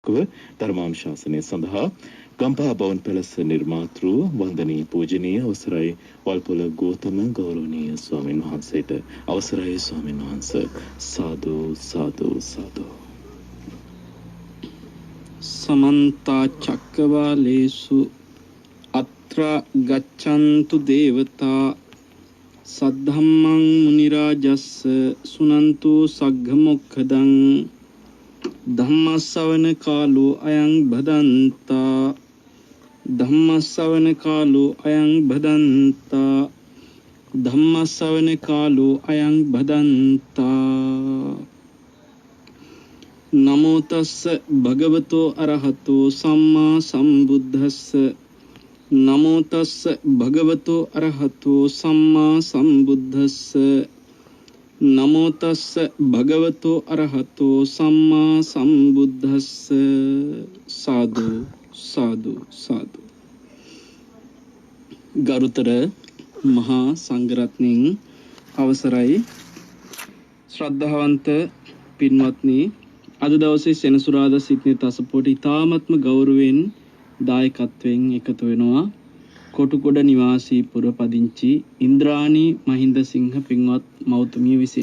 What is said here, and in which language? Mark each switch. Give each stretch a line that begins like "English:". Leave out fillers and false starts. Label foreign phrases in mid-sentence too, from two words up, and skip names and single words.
Sinhala: ධර්මානුශාසනය සඳහා ගම්පහ බවන් පැලස නිර්මාතෘ වන්දනීය පූජනීය අවසරයි වල්පොල ගෞතම ගෞරවනීය ස්වාමීන් වහන්සේට අවසරයි ස්වාමීන් වහන්සේ සාදු සාදු සාදු
Pali: समन्ता चक्रवालेषु अत्र गच्छन्तु देवता सद्धम्मं मुनिराजस्स सुनन्तु सग्गमुखदं धम्मश्रवण कालो अयं भदन्ता धम्मश्रवण कालो अयं भदन्ता धम्मश्रवण कालो अयं भदन्ता नमो तस्स भगवतो अरहतो सम्मा सम्बुद्धस्स नमो तस्स भगवतो अरहतो सम्मा सम्बुद्धस्स नमो तस्स भगवतो अरहतो सम्मा सम्बुद्धस्स साधु साधु साधु
Sinhala: ගරුතර මහා සංඝරත්නයන් අවසරයි ශ්‍රද්ධාවන්ත පින්වත්නි අද දවසේ සෙනසුරාදා සිටින තසපොට ඉතාමත්ම ගෞරවයෙන් දායකත්වයෙන් එකතු වෙනවා කොටුකොඩ නිවාසී පුරපදිංචි ඉන්ද්‍රාණී මහින්දසිංහ පින්වත් මෞතුමිය විසින්.